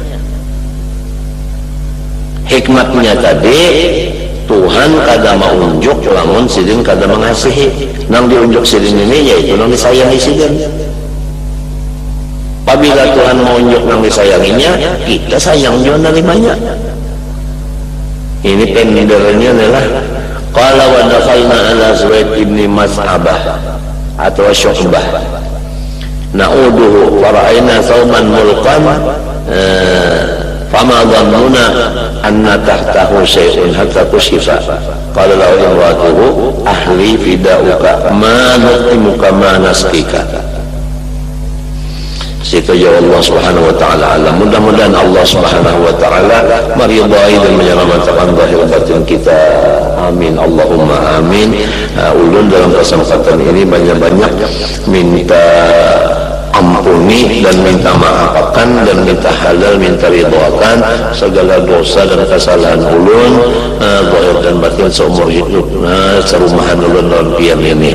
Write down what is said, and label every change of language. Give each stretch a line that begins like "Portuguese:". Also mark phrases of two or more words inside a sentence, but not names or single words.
Banjar: Hikmatnya tadi Tuhan kada maunjuk lamun sidin kada mengasihi. Nang diunjuk sidin ini yaitu nang disayangi sidin.
Indonesian: Apabila Tuhan menunjuk yang disayanginya, kita sayang juga menerimanya.
Banjar: Ini pendernya adalah
Arabic: قال ودخلنا على زهير بن مسعبة atau شعبة نعوده ورأينا ثوبا ملقى فما ظننا أن تحته شيئا حتى كشف. قال له امرأته أهلي فداؤك ما نقيمك ما نسقيك.
Banjar: Situ jawab
Arabic: الله سبحانه وتعالى أعلم.
Indonesian: Mudah-mudahan
Arabic: الله سبحانه وتعالى
Indonesian: meridai dan menyelamatkan zahir batin kita.
Arabic: آمين اللهم آمين.
Banjar: Ulun dalam kesempatan ini banyak-banyak minta ampuni dan minta maafkan dan minta halal, minta ridhoakan segala dosa dan kesalahan ulun zahir dan batin seumur hidup, serumahan ulun dalam pian ini.